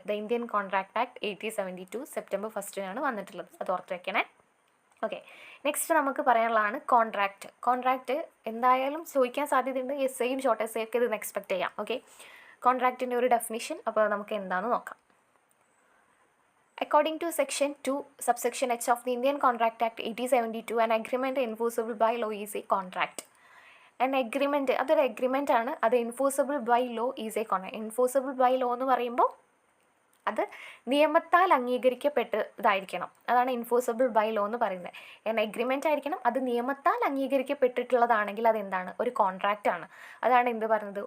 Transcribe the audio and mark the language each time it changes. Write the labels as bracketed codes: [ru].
[ml] The Indian contract act 1872 September 1 വന്നിട്ടുള്ളത്. അത് ഓർത്ത് വെക്കണേ. ഓക്കെ, നെക്സ്റ്റ് നമുക്ക് പറയാനുള്ളതാണ് കോൺട്രാക്റ്റ്. കോൺട്രാക്റ്റ് എന്തായാലും ചോദിക്കാൻ സാധ്യതയുണ്ട്. എസ്സേയും ഷോർട്ട് എസ്സേ ഒക്കെ ഇതിന് എക്സ്പെക്ട് ചെയ്യാം. ഓക്കെ, കോൺട്രാക്റ്റിൻ്റെ ഒരു ഡെഫിനിഷൻ അപ്പോൾ നമുക്ക് എന്താണെന്ന് നോക്കാം. [en] According to Section 2, subsection H of the Indian Contract Act 1872, an agreement enforceable by law is a contract. An agreement, [ml] അതൊരു എഗ്രിമെൻ്റ് ആണ്. അത് [en] enforceable by law is a contract. enforceable by law [ml] എന്ന് പറയുമ്പോൾ അത് നിയമത്താൽ അംഗീകരിക്കപ്പെട്ടതായിരിക്കണം. അതാണ് എൻഫോഴ്സബിൾ ബൈ ലോ എന്ന് പറയുന്നത്. Agreement ആയിരിക്കണം, അത് നിയമത്താൽ അംഗീകരിക്കപ്പെട്ടിട്ടുള്ളതാണെങ്കിൽ അതെന്താണ്? ഒരു കോൺട്രാക്റ്റ് ആണ്. അതാണ് എന്ത് പറയുന്നത്?